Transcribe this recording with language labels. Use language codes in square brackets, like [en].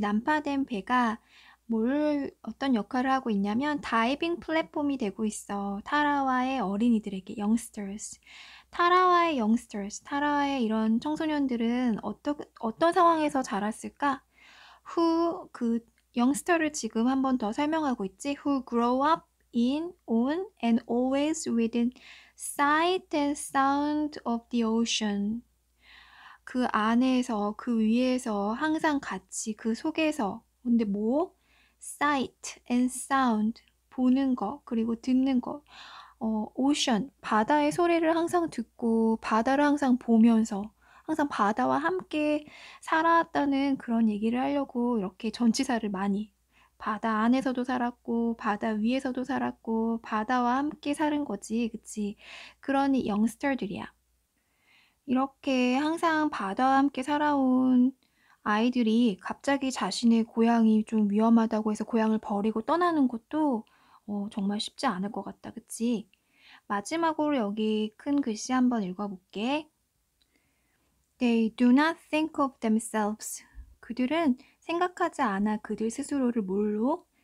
[ko] 난파된 배가 어떤 역할을 하고 있냐면 다이빙 플랫폼이 되고 있어. 타라와의 어린이들에게 youngsters. 타라와의 youngsters, 타라와의 이런 청소년들은 어떤 상황에서 자랐을까? 그 youngster를 지금 한 번 더 설명하고 있지. [en] Who grow up in, on, and always within sight and sound of the ocean. [ko] 그 안에서, 그 위에서 항상 같이 그 속에서. 근데 뭐? [en] sight and sound. [ko] 보는 거, 그리고 듣는 거. ocean. 바다의 소리를 항상 듣고, 바다를 항상 보면서, 항상 바다와 함께 살아왔다는 그런 얘기를 하려고 이렇게 전치사를 많이. 바다 안에서도 살았고, 바다 위에서도 살았고, 바다와 함께 사는 거지. 그치? 그런 영스터들이야. 이렇게 항상 바다와 함께 살아온 아이들이 갑자기 자신의 고향이 좀 위험하다고 해서 고향을 버리고 떠나는 것도 정말 쉽지 않을 것 같다. 그치? 마지막으로 여기 큰 글씨 한번 읽어볼게. [en] They do not think of themselves. [ko] 그들은 생각하지 않아 그들 스스로를 뭘로?